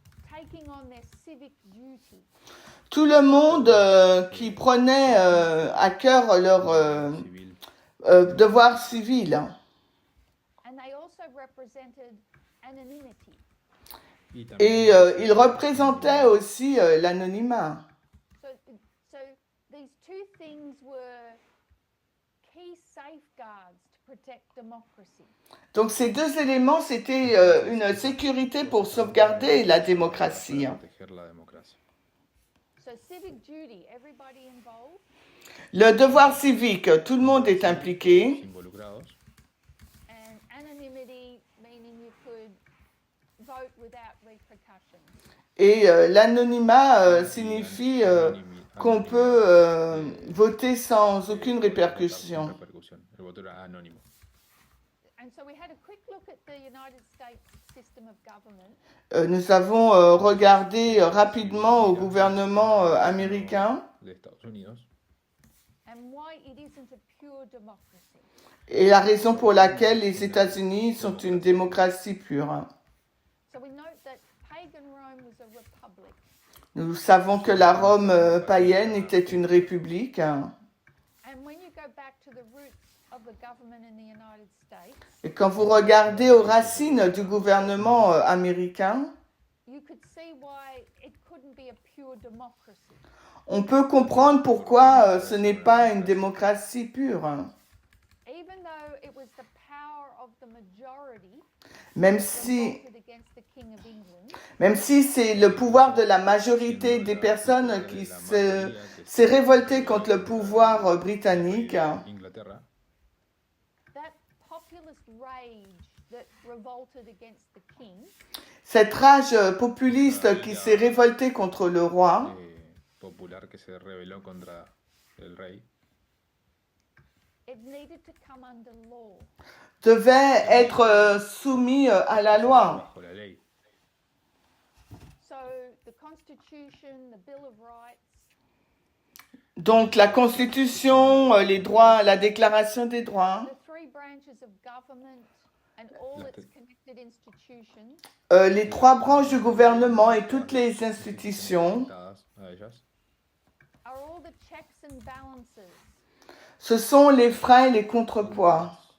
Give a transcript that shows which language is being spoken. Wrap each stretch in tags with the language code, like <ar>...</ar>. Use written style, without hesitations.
<en>taking on their civic duty.</en> <fr>Tout le monde qui prenait à cœur leur civil. devoir civil.</fr> <en>And they also represented anonymity.</en> <es>Y también</es> <fr>Et il représentait aussi l'anonymat.</fr> <en>So these two things were key safeguards to protect democracy.</en> <fr>Donc ces deux éléments, c'était une sécurité pour sauvegarder la démocratie.</fr> <es>proteger la democracia.</es> <en>So civic duty, everybody involved,</en> <fr>Le devoir civique, tout le monde est impliqué.</fr> <es>Los involucrados.</es> <en>and anonymity, meaning you could vote without repercussions.</en> <fr>Et l'anonymat signifie qu'on peut voter sans aucune répercussion.</fr> <es>El voto era anónimo.</es> <en>And so we had a quick look at the United States system of government.</en> <fr>Nous avons regardé rapidement au gouvernement américain</fr> <es>De Estados Unidos.</es> <en>And why it isn't a pure democracy.</en> <fr>et la raison pour laquelle les États-Unis sont une démocratie pure.</fr> <en>So we note that pagan Rome was a republic.</en> <fr>Nous savons que la Rome païenne était une république.</fr> <en>And when you go back to the roots of the government in the United States,</en> <fr>Et quand vous regardez aux racines du gouvernement américain,</fr> <en>you could see why it couldn't be a pure democracy.</en> <fr>on peut comprendre pourquoi ce n'est pas une démocratie pure.</fr> <en>Even though it was the power of the majority</en> <fr>Même</fr> <en>that</en> <fr>si,</fr> <en>revolted against the King of England,</en> <fr>même si c'est le pouvoir de la majorité des personnes qui s'est révolté contre le pouvoir britannique,</fr> <es>Inglaterra.</es> <en>that populist rage that revolted against the king</en> <fr>cette rage populiste qui s'est révoltée contre le roi,</fr> <es>Popular que se rebeló contra el rey.</es> <en>it needed to come under law.</en> <fr>devait être soumis à la loi.</fr> <es>Bajo la ley.</es> <en>So the Constitution, the Bill of Rights,</en> <fr>Donc la Constitution, les droits, la Déclaration des droits,</fr> <en>the three branches of government and all its connected institutions</en> <fr>les trois branches du gouvernement et toutes les institutions,</fr> <es>Conectadas a ellas.</es> <en>are all the checks and balances</en> <fr>ce sont les freins et les contrepoids.</fr>